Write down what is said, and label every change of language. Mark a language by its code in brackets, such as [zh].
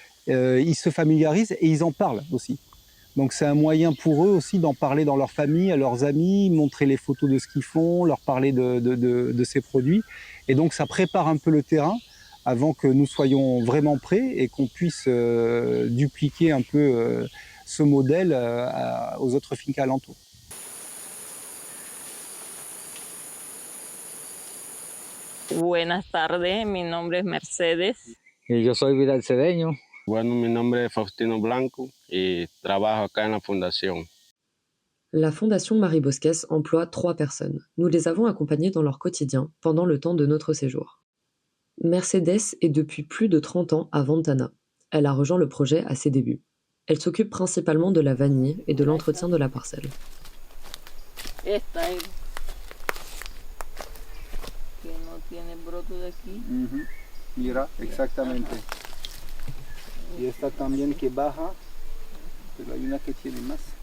[fr] Ils se familiarisent et ils en parlent aussi. Donc c'est un moyen pour eux aussi d'en parler dans leur famille, à leurs amis, montrer les photos de ce qu'ils font, leur parler de ces produits. Et donc ça prépare un peu le terrain avant que nous soyons vraiment prêts et qu'on puisse dupliquer un peu ce modèle aux autres fincas alentours. [es] Buenas tardes, mi nombre es Mercedes. Y yo soy Vidal Cedeño. Bueno, mi nombre es Faustino Blanco y trabajo acá en la fundación. [fr] La Fondation Marie Bosquès emploie 3 personnes. Nous les avons accompagnées dans leur quotidien pendant le temps de notre séjour. Mercedes est depuis plus de 30 ans à Ventana. Elle a rejoint le projet à ses débuts. Elle s'occupe principalement de la vanille et de l'entretien de la parcelle. [es] Esta es que no tiene broto de aquí. Mira, exactamente. Y esta también que baja, pero hay una que tiene más.